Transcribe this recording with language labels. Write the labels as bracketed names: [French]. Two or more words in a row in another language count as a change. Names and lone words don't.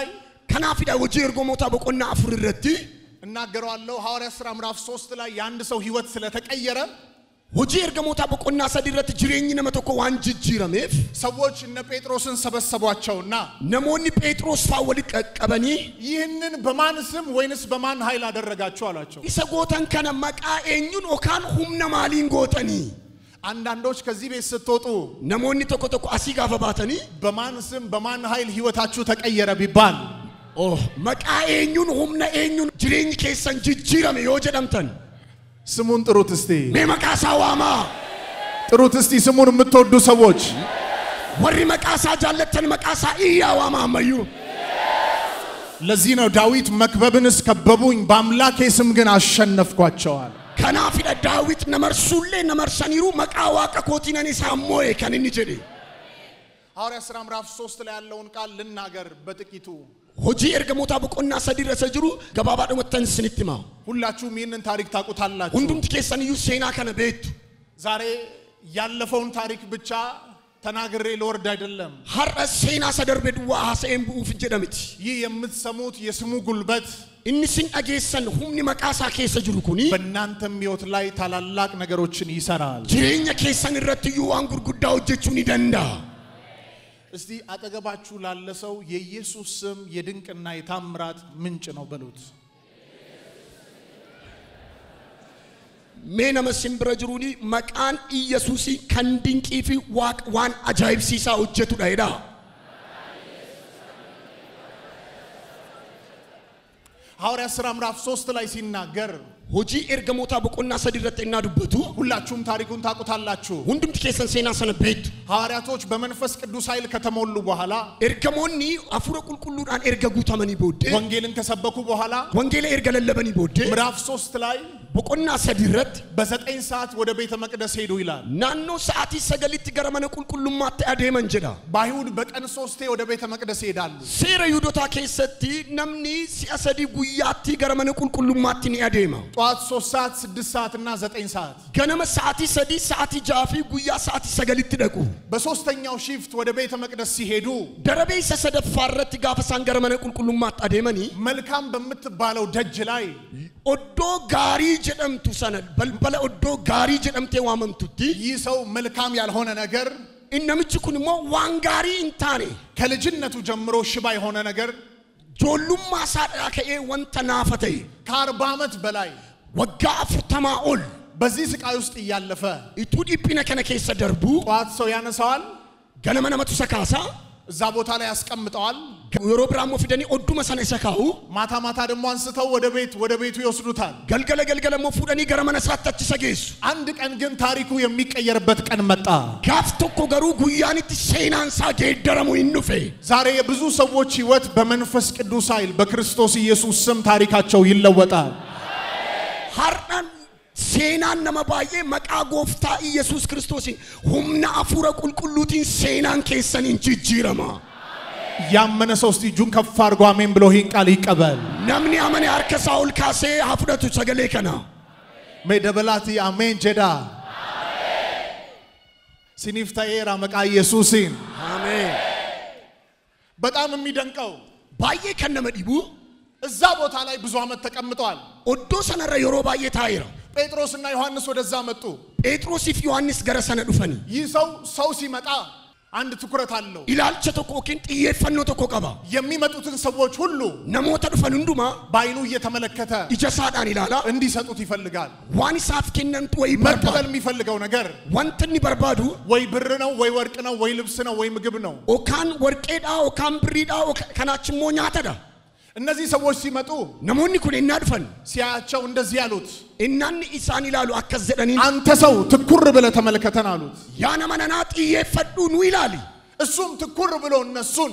[Oromo] kanaafidha hojii ergamootaa boqonnaa 4 irratti [Amharic] እናገራለሁ። ሐዋርያት ሥራ ምዕራፍ 3 ላይ የአንድ ሰው ህይወት ስለተቀየረ [Oromo] hojii ergamootaa boqonnaa 3 irratti jireenyi nama tokko waan jijjiirameef [Amharic] ሰዎች እነ ጴጥሮስን ሰበሰቧቸውና [Oromo] namoonni Phexros faa walitti qaqqabanii [Amharic] ይህንን በማን ስም ወይንስ በማን ኃይል አደረጋችሁ አላቸው። [Oromo] isa gootan kana maqaa eenyuun yookaan humna maaliin gootanii? [Amharic] አንዳንዶች ከዚህ ቤት ስትወጡ [Oromo] namoonni tokko tokko asii gaafa baatanii [Amharic] በማን ስም በማን ኃይል ህይወታችሁ ተቀየረ ቢባል [Oromo] maqaa eenyuun humna eenyuun jireenyi keessan jijjiirame yoo jedhamtan [Amharic] ስሙን ጥሩት እስቲ [Oromo] mee maqaa isaa waamaa [Amharic] ጥሩት እስቲ ስሙን የምትወዱ ሰዎች [Oromo] warri maqaa isaa jaallattan maqaa isaa iyyaa waamaa ammayyuu [Amharic] ለዚህ ነው ዳዊት መክበብንስ ከበቡኝ በአምላኬ ስም ግን አሸነፍኳቸዋል [Oromo] kanaafidha daawit namarsuullee namarsaniiru maqaa waaqa kootiin ani saammoe kan inni jedhe [Amharic] ሐዋርያ ሥራ ምዕራፍ 3 ላይ ያለውን ቃል ልናገር በጥቂቱ [Oromo] hojii ergamoota boqonnaa 3 irra jiru gabaabaadhumatti isinitti himaa [Amharic] ሁላችሁም ይህንን ታሪክ ታውቁታላችሁ [Oromo] hundumti keessaniyyuu seenaa kana beektu [Amharic] ዛሬ ያለፈውን ታሪክ ብቻ ተናግሬ ለወርድ አይደለም [Oromo] har'a seenaa sadarbe duwwaa haasa'een bu'uuf jedhamti [Amharic] ይህ የምትሰሙት የስሙ ጉልበት [Oromo] inni sin dhageessan humni maqaa isaa keessa jiru kuni [Amharic] በእናንተም ሕይወት ላይ ታላላቅ ነገሮችን ይሰራል [Oromo] jireenya keessan irratti iyyuu waan gurguddaa hojjechuu ni danda'a [Amharic] እስቲ አጠገባችሁ ላለ ሰው የኢየሱስ ስም የድንቅና የታምራት ምንጭ ነው በሉት [Oromo] mee nama simbira jiruuni maqaan Iyyesuusii kan dinqii fi waan ajaa'ibsiisaa hojjetudha jedha [Amharic] ሐዋርያ ሥራ ምዕራፍ 3 ላይ ሲናገር [Oromo] hojii ergamoota boqonnaa 3 irratti innaa dubbatu [Amharic] ሁላችሁም ታሪኩን ታውቁታላችሁ [Oromo] hundumti keessan seenaa sana beektu [Amharic] ሐዋርያቶች በመንፈስ ቅዱስ ኃይል ከተሞሉ በኋላ [Oromo] ergamoonni hafuura qulqulluudhaan erga guutamanii booddee [Amharic] ወንጌልን ከሰበኩ በኋላ [Oromo] wangeela erga lallabanii booddee [Amharic] ምዕራፍ 3 ላይ [Oromo] boqonnaa 3 irratti [Amharic] በ9 ሰዓት ወደ ቤተ መቅደስ ሄዱ ይላል [Oromo] naannoo sa'aatii 9tti gara mana qulqullummaatti adeeman jedha [Amharic] በአይሁድ በቀን 3 ወደ ቤተ መቅደስ ይሄዳሉ [Oromo] seera yuudotaa keessatti namni si'a 3 guyyaatti gara mana qulqullummaatti ni adeema [Amharic] ጧት 3 ሰዓት 6 ሰዓት እና 9 ሰዓት [Oromo] ganama sa'aatii 3 sa'aatii 6 fi guyyaa sa'aatii 9tti dhaqu [Amharic] በሶስተኛው ሺፍት ወደ ቤተ መቅደስ ሲሄዱ [Oromo] darabee isa sadaffaa irratti gaafa isaan gara mana qulqullummaatti adeemanii [Amharic] መልካም በምትባለው ደጅ ላይ [Oromo] oddoo gaarii jedhamtu sana balbala oddoo gaarii jedhamtee waamamtutti [Amharic] ይህ ሰው መልካም ያልሆነ ነገር [Oromo] innamichi kun immoo waan gaarii hin taane [Amharic] ከልጅነቱ ጀምሮ ሽባ የሆነ ነገር [Oromo] ijoollummaa isaadhaa ka'ee wanta naafa ta'e [Amharic] ከ40 ዓመት በላይ [Oromo] waggaa 40 ol [Amharic] በዚህ ስቃይ ውስጥ እያለፈ [Oromo] ituu dhiphina kana keessa darbu [Amharic] ጧት ሰው ያነሳዋል [Oromo] ganama namatu isa kaasa [Amharic] እዛ ቦታ ላይ ያስቀምጠዋል [Oromo] yeroo biraammoo fidanii odduma sana isa kaa'u [Amharic] ማታ ማታ ደግሞ አንስተው ወደ ቤቱ ይወስዱታል [Oromo] galgala immoo fuudhanii gara mana isaatti achi isa geessu [Amharic] አንድ ቀን ግን ታሪኩ የሚቀየርበት ቀን መጣ [Oromo] gaaf tokko garuu guyyaanitti seenaan isaa geeddaramu hin dhufe [Amharic] ዛሬ የብዙ ሰዎች ህይወት በመንፈስ ቅዱስ ኃይል በክርስቶስ ኢየሱስ ስም ታሪካቸው ይለወጣል [Oromo] har'an seenaan nama baay'ee maqaa gooftaa Iyyesuus Kiristoosiin humna hafuura qulqulluutiin seenaan keessaniin jijjiirama [Amharic] ያመነ ሰው እስቲ እጁን ከፍ አድርጎ አሜን ብሎ ይህን ቃል ይቀበል [Oromo] namni amane harka isaa ol kaasee haa fudhatu sagalee kana mee dabalattii ameen jedhaa siniif ta'eera maqaa Yesuusiin [Amharic] አሜን በጣም የሚደንቀው [Oromo] baay'ee kan nama dhibu [Amharic] እዛ ቦታ ላይ ብዙ አመት ተቀምጠዋል [Oromo] oddoo sanarra yeroo baay'ee taa'eera [Amharic] ጴጥሮስና ዮሐንስ ወደዛ መጡ [Oromo] Phexrosiif Yohannis gara sana dhufanii [Amharic] ይህ ሰው ሲመጣ አንድ ትኩረት አለው [Oromo] ilaalcha tokko yookiin xiyyeeffannoo tokko qaba [Amharic] የሚመጡትን ሰዎች ሁሉ [Oromo] namoota dhufan hundumaa [Amharic] በአይኑ እየተመለከተ [Oromo] ija isaadhaan ilaala [Amharic] እንዲሰጡት ይፈልጋል [Oromo] waan isaaf kennantu way [Amharic] መቀበል [Oromo] barbaadu [Amharic] የሚፈልገው ነገር [Oromo] wanti inni barbaadu [Amharic] ወይ ብር ነው ወይ ወርቅ ነው ወይ ልብስ ነው ወይ ምግብ ነው [Oromo] okaan warqeedhaa okaan birriidhaa kanaachi immoo nyaatadha [Amharic] እነዚህ ሰዎች ሲመጡ [Oromo] namoonni kun innaa dhufan [Amharic] ሲያያቸው እንደዚህ ያሉት [Oromo] innanni isaan ilaalu akkas jedhaniin [Amharic] አንተ ሰው ትኩር ብለህ ተመልከተን አሉት [Oromo] yaa nama nanaa xiyyeeffadhu nu ilaali [Amharic] እሱም ትኩር ብሎ እነሱን